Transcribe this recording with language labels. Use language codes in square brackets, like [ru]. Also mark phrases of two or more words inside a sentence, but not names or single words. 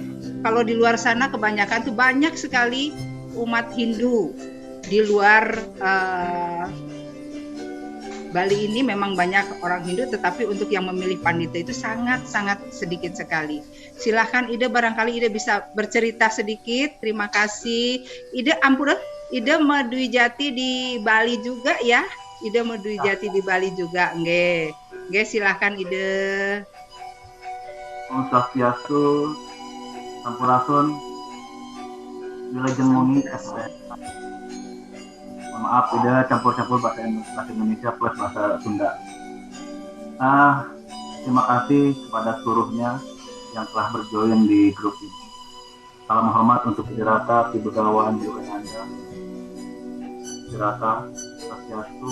[id] Kalau di luar sana kebanyakan tuh banyak sekali umat Hindu di luar Bali ini memang banyak orang Hindu, tetapi untuk yang memilih pandita itu sangat-sangat sedikit sekali. Silahkan Ida, barangkali Ida bisa bercerita sedikit. Terima kasih. Ida ampura, Ida Medwijati di Bali juga ya? Ida Medwijati di Bali juga, nggih. Nggih, silahkan Ida. [su] Om Swastiastu, Sampurasun, Wilajeng Mungi, [id] maaf, udah campur-campur bahasa Indonesia plus bahasa Sunda. Terima kasih kepada seluruhnya yang telah berjoin di grup ini. Salam hormat untuk Idirata, Ki Begawan, Yogananda, Idirata, Swastiastu.